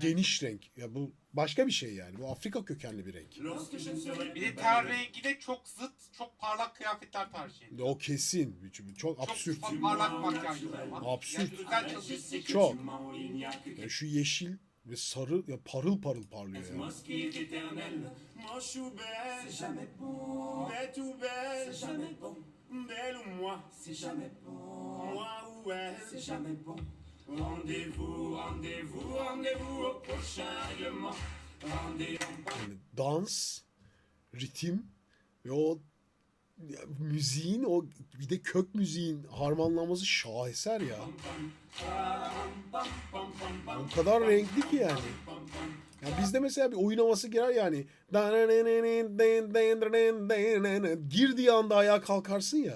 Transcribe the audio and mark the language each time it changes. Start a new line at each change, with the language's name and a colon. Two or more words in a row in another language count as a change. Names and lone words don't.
Turkish: geniş renk. Ya bu başka bir şey yani. Bu Afrika kökenli bir renk. Bir de ten rengine çok zıt, çok parlak kıyafetler tercih ediyor. O kesin. Çok absürt. Çok parlak makyajlı var. Absürt. Yani özel çalışıyor. Çok. Yani şu yeşil ve sarı ya parıl parıl parlıyor ya.
French: Moi je suis belle, c'est jamais bon. Bête ou belle, c'est jamais bon. Belle ou moi, c'est jamais bon. Moi ou elle, c'est jamais bon. Rendez-vous, rendez-vous, rendez-vous au prochain règlement. Rendez-vous.
Turkish: Yani dans, ritim ve o müziğin o bir de kök müziğin harmanlanması şaheser ya. O kadar renkli ki yani. Ya bizde mesela bir oyun havası girer yani. Girdiği anda ayağa kalkarsın ya.